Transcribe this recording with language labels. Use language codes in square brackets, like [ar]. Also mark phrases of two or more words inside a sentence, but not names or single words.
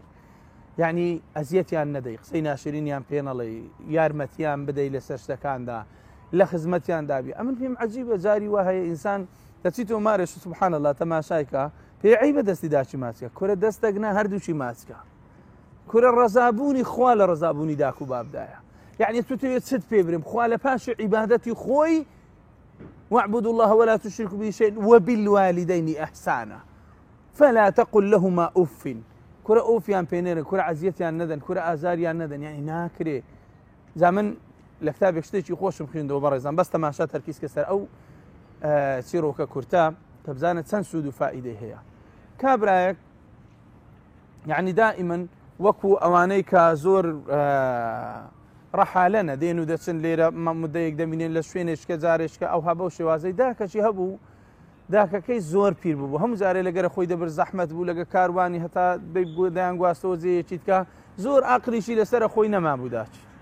[ckb] یعنی ئەزیەتیان نەدەی، قسەی ناشرینیان پێ نەڵێی، یارمەتیان بدەی لەسەر شتەکاندا، لە خزمەتیان دابی. ئەمن پێم عەجیبە جاری وا هەیە ئینسان دەچیتەوە مارێش [ar] سبحان الله [ckb] تەماشایکە پێی عەیبە دەستی داچی ماچکە، کورە دەستەگنا هەردووچی ماچکە، کورە ڕەزابوونی خوا لە ڕەزابوونی داک و بابدایە. یعنی تو توێت چت پێ برم، خوا لە پاشی عیبادەتی خۆی [ar] واعبدوا الله ولا تشركوا به شيئا وبالوالدين إحسانا فلا تقل لهما أف. [ckb] کورە ئۆفیان پێ نێرن، کورە عەزیەتیان نەدەن، کورە ئازاریان نەدەن. یعنی ناکرێ. جا من لە کتابێک شتێکی خۆشم خوێندەوە بەڕێزان، بەس تەماشا تەرکیز کە سەر ئەو چیرۆکە کورتە کە بزانە چەند سوود و فائیدەی هەیە. کابرایەک یعنی دائیمەن وەکو ئەوانەی کە زۆر ڕەحالەنە دێن و دەچن لێرە مدەیەک دەمینێن لە شوێنێشکە جارێشکە ئەوها بەو شێوازەی داکەچی هەبوو، داکەکەی زۆر پیر بوو، هەموو جارێ لەگەرە خۆی دەبر زەحمەت بوو، لەگە کاروانی هەتا دەیان گواستەوە جێیەکی تکە، زۆر عەقلیشی لەسەرە خۆی نەمابوو داچی.